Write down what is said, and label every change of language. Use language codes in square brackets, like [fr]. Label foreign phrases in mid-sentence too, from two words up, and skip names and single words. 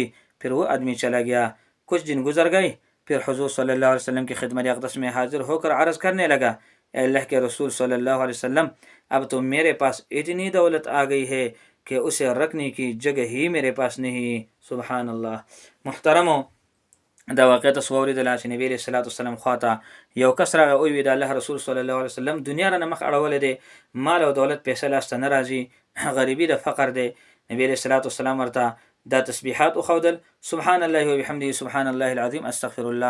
[hi] फिर वो आदमी चला गया। कुछ दिन गुजर गए, फिर हुजूर [ar] صلى الله عليه وسلم [hi] की खिदमत अक़दस में हाजिर होकर अर्ज़ करने लगा, अल्लाह के रसूल [ar] صلى الله عليه وسلم, [hi] अब तो मेरे पास इतनी दौलत आ गई है कि उसे रखने की जगह ही मेरे पास नहीं। [ar] سبحان الله. [hi] मुहतरमो, [ps] دا واقع ته واوریدله چې نبی [ar] رسول الله صلی الله علیه [ps] خواته یو کس راغی او وی د الله رسول [ar] صلی الله علیه وسلم [ps] دنیا را مخ اړول دي، مال او دولت پیسې لاسته نه راځي، غریبی د فقر دی. نبی [ar] رسول الله صلی الله [ps] ورته دا تسبیحات او خودل، [ar] سبحان الله و بحمده سبحان الله العظیم استغفر الله.